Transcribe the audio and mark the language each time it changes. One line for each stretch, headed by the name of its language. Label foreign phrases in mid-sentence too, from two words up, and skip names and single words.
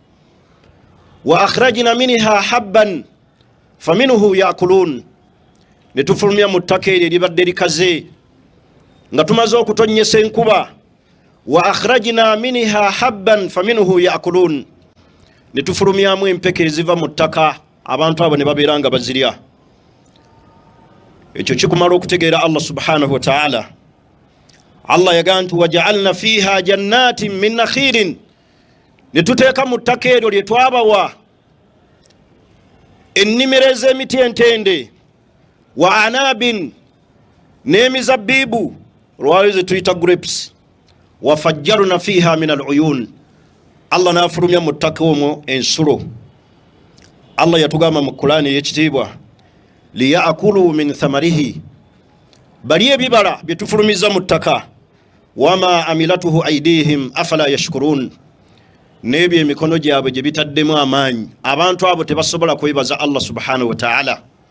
Arabic: وأخرجنا منها حبا فمنه يأكلون,
Ganda: ne tufulumya mu ttaka eryo eribadde likaze nga tumaze okutonnyesa enkuba.
Arabic: وأخرجنا منها حبا فمنه يأكلون,
Ganda: ne tufulumyamu empeke eziva mu ttaka abantu abo ne babeera nga bazirya. Ekyo kikumala okutegeera Allah
Arabic: سبحانه وتعالى.
Ganda: Allah yagaa nti
Arabic: وجعلنا فيها جنات من نخيل,
Ganda: ne tuteeka mu ttaka eryo lye twabawa ennimiro ez'emiti entende,
Arabic: وأعناب,
Ganda: n'emizabbiibu olwaliro ze tuyita grapes,
Arabic: وفجرنا فيها من العيون,
Ganda: Allah n'afulumya mu ttaka omwo ensulo. Allah yatugamba mu Qur'ani y'ekitiibwa
Arabic: ليأكلوا من ثمره,
Ganda: bali ebibala bye tufulumiza mu ttaka,
Arabic: وما عملته أيديهم أفلا يشكرون,
Ganda: n'ebyo emikono gyabwe gye bitaddemu amaanyi abantu abo tebasobola kwebaza Allah
Arabic: سبحانه وتعالى.